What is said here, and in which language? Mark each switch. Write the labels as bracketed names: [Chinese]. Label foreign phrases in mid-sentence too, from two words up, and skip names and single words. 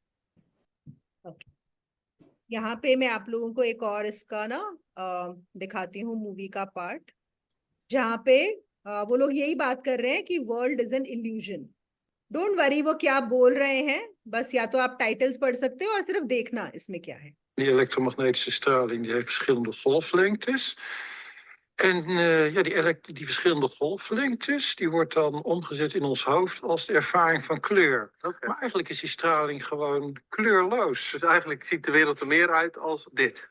[Hindi] ओके, यहाँ पे मैं आप लोगों को एक और इसका ना दिखाती हूँ मूवी का पार्ट, जहाँ पे वो लोग यही बात कर रहे हैं कि [English] world is an illusion. don't worry [Hindi] वो क्या बोल रहे हैं, बस या तो आप टाइटल्स पढ़ सकते हो और सिर्फ देखना इसमें क्या है। [Dutch] Die elektromagnetische straling die heeft verschillende golflengtes. En ja, die verschillende golflengtes, die wordt dan omgezet in ons hoofd als de ervaring van kleur. Oké. Maar eigenlijk is die straling gewoon kleurloos. Dus eigenlijk ziet de wereld er meer uit als dit.